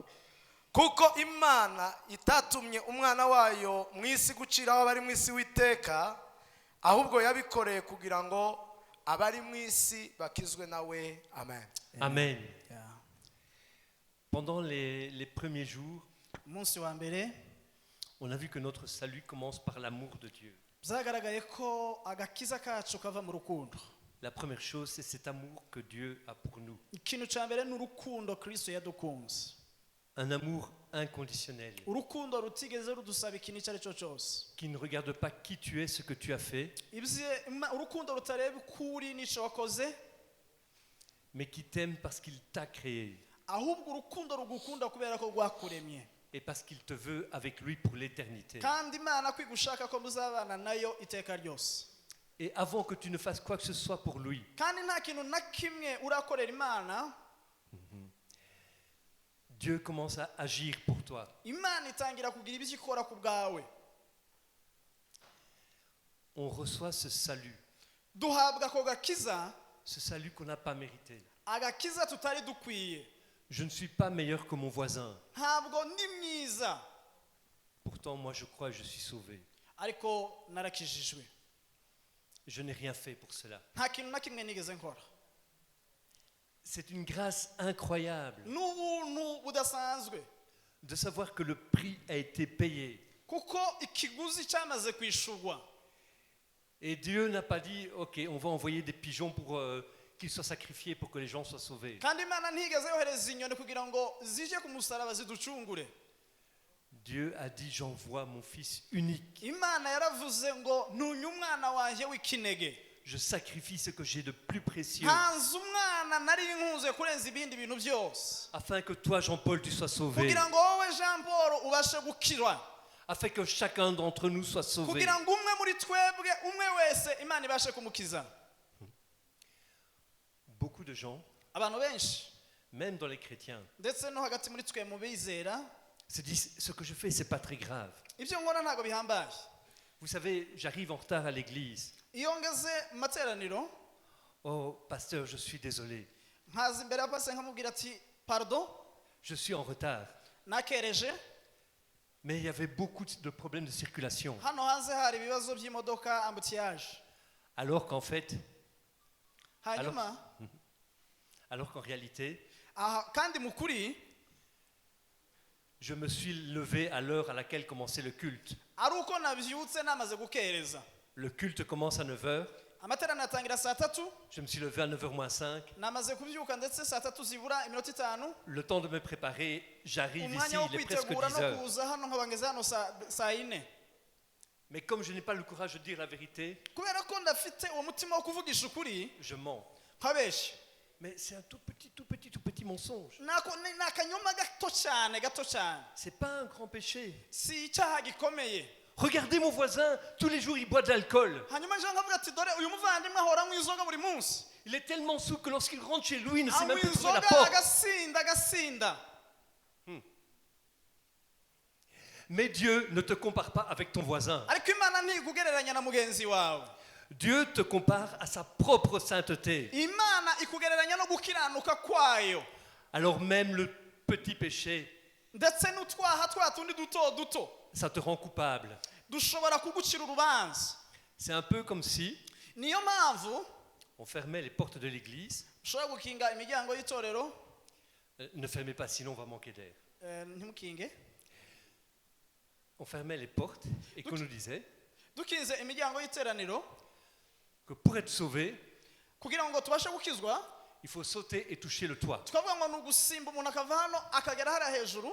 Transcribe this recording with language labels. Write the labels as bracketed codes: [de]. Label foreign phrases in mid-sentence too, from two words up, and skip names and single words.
[rw] Kuko imana itatumye umwana wayo mu isi guciraho abari mu isi witeka ahubwo yabikoreye kugira ngo abari mu isi bakizwe nawe. Amen. Amen. Ya. [fr] Pendant les premiers jours, [rw] Umunsi wa mbere [fr] on a vu que notre salut commence par l'amour de Dieu. [rw] byagaragaye ko agakiza kacu kava mu rukundo. [fr] La première chose, c'est cet amour que Dieu a pour nous. [rw] Ikintu cya mbere ni urukundo Kristo yadukunze. [fr] Un amour inconditionnel [rw] Urukundo rutigeze rudusaba ikintu icyo ari cyo cyose. [fr] qui ne regarde pas qui tu es, ce que tu as fait, [rw] Urukundo rutareba ukuri n'icyo wakoze, [fr] mais qui t'aime parce qu'il t'a créé [rw] ahubwo urukundo rugukunda kubera ko rwakuremye. [fr] et parce qu'il te veut avec lui pour l'éternité. [rw] Kandi Imana kwigushaka ko muzabana nayo iteka ryose. [fr] Et avant que tu ne fasses quoi que ce soit pour lui, [rw] Kandi nta kintu na kimwe urakorera Imana, [fr] Dieu commence à agir pour toi. [rw] Imana itangira kugira ibyo ikora ku bwawe. [fr] On reçoit ce salut, [rw] Duhabwa ako gakiza, [fr] ce salut qu'on n'a pas mérité. [rw] agakiza tutari dukwiye. [fr] Je ne suis pas meilleur que mon voisin. [rw] Ntabwo ndi mwiza, [fr] Pourtant, moi, je crois que je suis sauvé. [rw] ariko narakijijwe. [fr] Je n'ai rien fait pour cela. [rw] Nta kintu na kimwe nigeze nkora. [fr] C'est une grâce incroyable [rw] N'ubuntu budasanzwe. [fr] de savoir que le prix a été payé. [rw] Kuko ikiguzi cyamaze kwishurwa. [fr] Et Dieu n'a pas dit, ok, on va envoyer des pigeons pour qu'ils soient sacrifiés pour que les gens soient sauvés. [rw] Kandi Imana ntigeze yohereza inyoni kugira ngo zije ku musaraba ziducungure. [fr] Dieu a dit, j'envoie mon fils unique. [rw] Imana yaravuze ngo ntunye umwana wanjye w'ikinege. [fr] Je sacrifie ce que j'ai de plus précieux [rw] Ntanze umwana nari nkunze kurenza ibindi bintu byose. [fr] afin que toi, Jean-Paul, tu sois sauvé. [rw] Kugira ngo wowe Jean Paul ubashe gukirwa. [fr] Afin que chacun d'entre nous soit sauvé. [rw] Kugira ngo umwe muri twebwe umwe wese Imana ibashe kumukiza. [fr] Beaucoup de gens, [rw] Abantu benshi [fr] même dans les chrétiens, [rw] ndetse no hagati muri twe mu bizera, [fr] se disent, ce que je fais, c'est pas très grave. [rw] ibyo nkora ntabwo bihambaye. [fr] Vous savez, j'arrive en retard à l'église. [rw] Iyo ngeze mu materaniro [fr] Oh, pasteur, je suis désolé. [rw] nkaza imbere ya pastor nkamubwira ati pardon, [fr] Je suis en retard. [rw] nakereje. [fr] Mais il y avait beaucoup de problèmes de circulation. [rw] Hano hanze hari ibibazo by'imodoka ambutiyage. [fr] Alors qu'en fait, [rw] Hanyuma [fr] alors qu'en réalité, [rw] kandi mu kuri [fr] je me suis levé à l'heure à laquelle commençait le culte. [rw] ari uko nabyutse namaze gukereza. [fr] Le culte commence à 9h. [rw] Amateraniro atangira saa 3, [fr] Je me suis levé à 9h-5. [rw] namaze kubyuka ndetse saa 3 zibura iminota 5. [fr] Le temps de me préparer, j'arrive ici, [rw] Umwanya wo [fr] il est presque [rw] kwitegura [fr] 10 [rw] no [fr] heures. [rw] kuza hano nkaba ngeze hano saa 4. [fr] Mais comme je n'ai pas le courage de dire la vérité, [rw] Kubera ko ndafite uwo mutima wo kuvugisha ukuri, [fr] je mens. [rw] nkabeshya. [fr] Mais c'est un tout petit mensonge. [rw] ni akanyoma gato cyane. [fr] C'est pas un grand péché. [rw] Si icyaha gikomeye. [fr] Regardez mon voisin, tous les jours il boit de l'alcool. [rw] Hanyuma nje nkavuga ati dore uyu muvandimwe ahora anywa inzoga buri munsi. [fr] Il est tellement saoul que lorsqu'il rentre chez lui, il ne sait [rw] Anywa [fr] même plus trouver la [rw] inzoga [fr] porte. [rw] agasinda. [fr] Mais Dieu ne te compare pas avec ton voisin. [rw] Ariko Imana ntikugereranya na mugenzi wawe. [fr] Dieu te compare à sa propre sainteté. [rw] Imana ikugereranya no gukiranuka kwayo. [fr] Alors même le petit péché, [rw] Ndetse n'utwaha twa tundi duto. [fr] ça te rend coupable. [rw] Dushobora kugucira urubanza. [fr] C'est un peu comme si [rw] Niyo mpamvu [fr] on fermait les portes de l'église. [rw] ushobora gukinga imiryango y'itorero. [fr] Ne fermez pas, sinon on va manquer d'air. [rw] Ntimukinge. [fr] On fermait les portes et qu'on nous disait [rw] Dukinze imiryango y'iteraniro [fr] que pour être sauvé, [rw] kugira ngo tubashe gukizwa, [fr] il faut sauter et toucher le toit. [rw] twavuga ngo ni ugusimba umuntu akava hano akagera hariya hejuru.